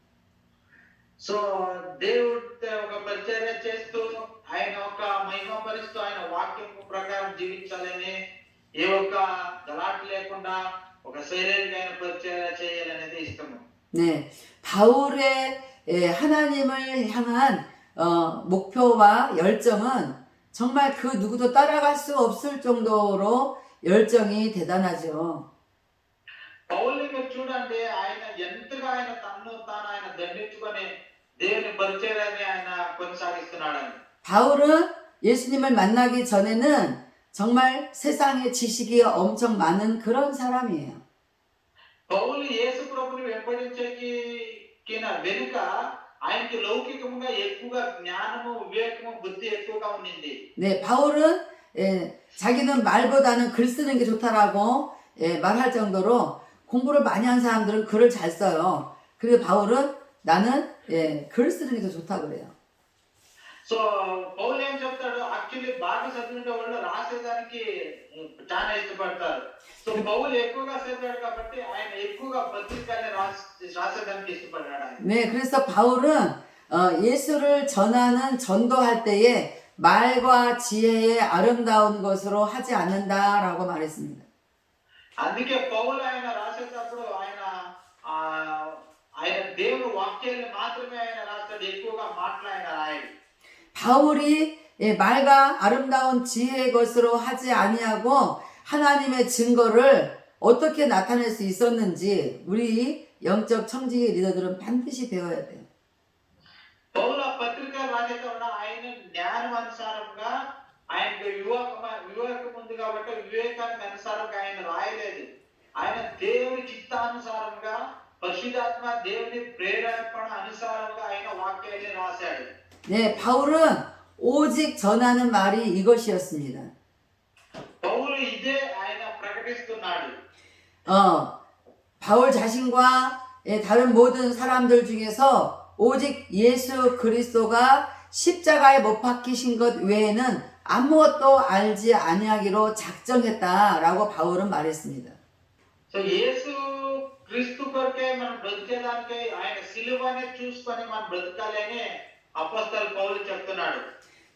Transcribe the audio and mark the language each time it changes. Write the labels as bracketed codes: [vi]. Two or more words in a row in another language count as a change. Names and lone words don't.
[te] సో దేవుడితో ఒక పరిచర్య చేస్తూ ఆయన ఒక మహిమపరుస్తూ ఆయన వాక్యం ప్రకారం జీవించాలని ఏ ఒక్క గలాట్ లేకుండా ఒక సైలెంట్ ఆయన పరిచర్య చేయాలనేది ఇష్టము. [ko] 네, 바울의 하나님을 향한 목표와 열정은 정말 그 누구도 따라갈 수 없을 정도로 열정이 대단하죠. [te] పౌలుని మీరు చూడండి ఆయన ఎంతగా ఆయన తన్ను తాను ఆయన దండించుకొని దేవుని పరిచర్యని ఆయన కొనసాగిస్తున్నాడని. [ko] 바울은 예수님을 만나기 전에는 정말 세상의 지식이 엄청 많은 그런 사람이에요. [te] పౌలు యేసు ప్రభుని వెంబడించేకి వెనుక ఆయనకి లౌకికంగా ఎక్కువగా జ్ఞానము వివేకము బుద్ధి ఎక్కువగా ఉండింది. [ko] 네, 바울은 자기는 말보다는 글 쓰는 게 좋다라고 말할 정도로 공부를 많이 한 사람들은 글을 잘 써요. 그리고 바울은 나는 글 쓰는 게 더 좋다고 그래요. [te] సో పౌలు ఏం చెప్తాడు యాక్చువల్లీ బాగా చదివిన వాళ్ళు రాసేదానికి చాలా ఇష్టపడతారు. సో పౌలు ఎక్కువగా చదివాడు కాబట్టి ఆయన ఎక్కువగా పత్రికల్ని రాసేదానికి ఇష్టపడ్డాడు ఆయన. [ko] 네, 그래서 바울은 예수를 전하는 전도할 때에 말과 지혜의 아름다운 것으로 하지 않는다라고 말했습니다. [te] అందుకే పౌలు ఆయన రాసేటప్పుడు ఆయన ఆయన దేవుని వాక్యాలను మాత్రమే ఆయన రాస్తాడు ఎక్కువగా మాటలు ఆయన రాయడు. [ko] 바울이 말과 아름다운 지혜의 것으로 하지 아니하고 하나님의 증거를 어떻게 나타낼 수 있었는지 우리 영적 청지기 리더들은 반드시 배워야 돼요. [te] పౌలు పత్రిక రాసేటప్పుడు ఆయన జ్ఞానానుసారంగా ఆయనకు వివేకం ఉంది కాబట్టి వివేకానికి అనుసారంగా ఆయన రాయలేదు. ఆయన దేవుని చిత్తానుసారంగా పరిశుద్ధాత్మ దేవుని ప్రేరేపణ అనుసారంగా ఆయన వాక్యాన్ని రాశాడు. [ko] 네, 바울은 오직 전하는 말이 이것이었습니다. [te] పౌలు ఇదే ఆయన ప్రకటిస్తున్నాడు. [ko] 바울 자신과 다른 모든 사람들 중에서 오직 예수 그리스도가 십자가에 못 박히신 것 외에는 아무것도 알지 아니하기로 작정했다라고 바울은 말했습니다. [te] సో యేసు క్రీస్తు కొరకే మనం బ్రతికేదానికి ఆయన సిలువనే చూసుకొని మనం బ్రతకాలని అపోస్తలుడు పౌలు చెప్తున్నాడు.